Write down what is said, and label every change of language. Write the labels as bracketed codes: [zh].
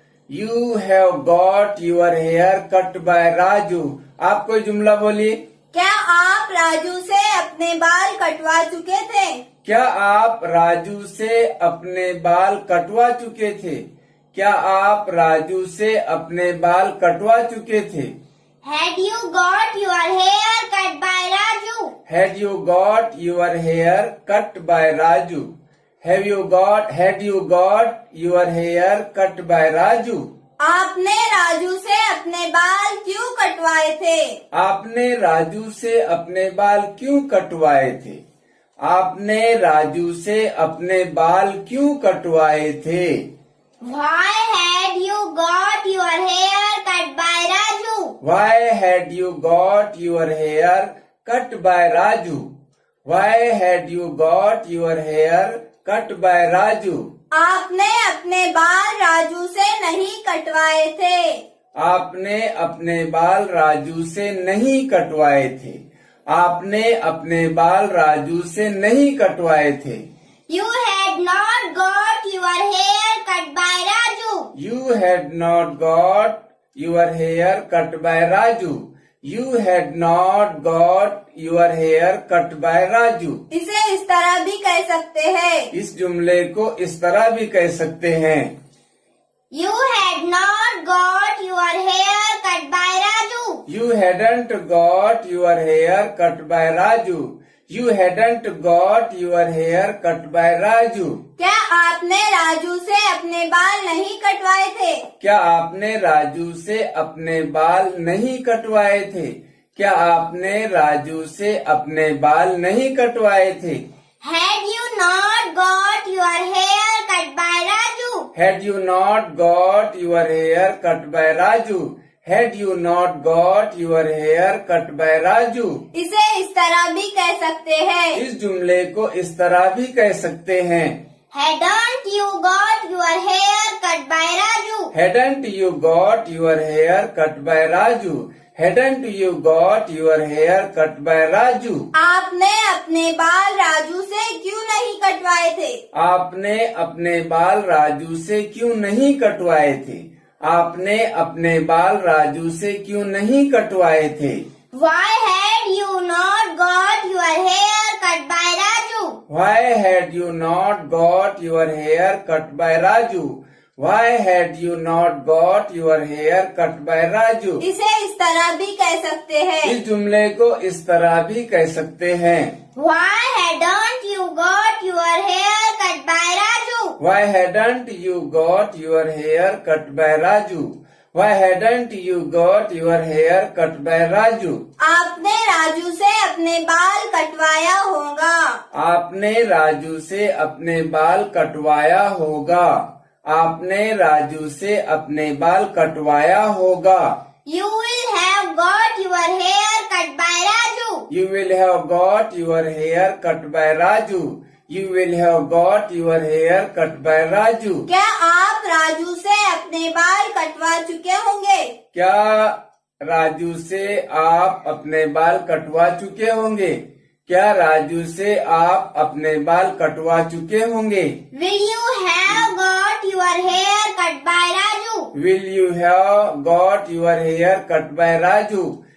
[en] You have got your hair cut by Raju. [hi] आप कोई जुमला बोलिए। क्या आप राजू से अपने बाल कटवा चुके थे? क्या आप राजू से अपने बाल कटवा चुके थे? क्या आप राजू से अपने बाल कटवा चुके थे? [en] Had you got your hair cut by Raju? Had you got your hair cut by Raju? Had you got your hair cut by Raju? [hi] आपने राजू से अपने बाल क्यों कटवाए थे? आपने राजू से अपने बाल क्यों कटवाए थे? आपने राजू से अपने बाल क्यों कटवाए थे? [en] Why had you got your hair cut by Raju? Why had you got your hair cut by Raju? Why had you got your hair cut by Raju? [hi] आपने अपने बाल राजू से नहीं कटवाए थे। आपने अपने बाल राजू से नहीं कटवाए थे। आपने अपने बाल राजू से नहीं कटवाए थे। [en] You had not got your hair cut by Raju. You had not got your hair cut by Raju. You had not got your hair cut by Raju. [hi] इसे इस तरह भी कह सकते हैं। इस जुमले को इस तरह भी कह सकते हैं [en] You had not got your hair cut by Raju. You hadn't got your hair cut by Raju. You hadn't got your hair cut by Raju. [hi] क्या आपने राजू से अपने बाल नहीं कटवाए थे? क्या आपने राजू से अपने बाल नहीं कटवाए थे? क्या आपने राजू से अपने बाल नहीं कटवाए थे? [en] Had you not got your hair cut by Raju? Had you not got your hair cut by Raju? Had you not got your hair cut by Raju? [hi] इसे इस तरह भी कह सकते हैं, इस जुमले को इस तरह भी कह सकते हैं, [en] Hadn't you got your hair cut by Raju? Hadn't you got your hair cut by Raju? Hadn't you got your hair cut by Raju? [hi] आपने अपने बाल राजू से क्यों नहीं कटवाए थे? आपने अपने बाल राजू से क्यों नहीं कटवाए थे? आपने अपने बाल राजू से क्यों नहीं कटवाए थे? [en] Why had you not got your hair cut by Raju? Why had you not got your hair cut by Raju? Why had you not got your hair cut by Raju? [hi] इसे इस तरह भी कह सकते हैं, इस जुमले को इस तरह भी कह सकते हैं, [en] Why hadn't you got your hair cut by Raju? Why hadn't you got your hair cut by Raju? Why hadn't you got your hair cut by Raju? [hi] आपने राजू से अपने बाल कटवाया होगा, आपने राजू से अपने बाल कटवाया होगा, आपने राजू से अपने बाल कटवाया होगा, [en] You will have got your hair cut by Raju. You will have got your hair cut by Raju. You will have got your hair cut by Raju. [hi] क्या आप राजू से अपने बाल कटवा चुके होंगे? क्या राजू से आप अपने बाल कटवा चुके होंगे? क्या राजू से आप अपने बाल कटवा चुके होंगे? [en] Will you have got your hair cut by Raju? Will you have got your hair cut by Raju?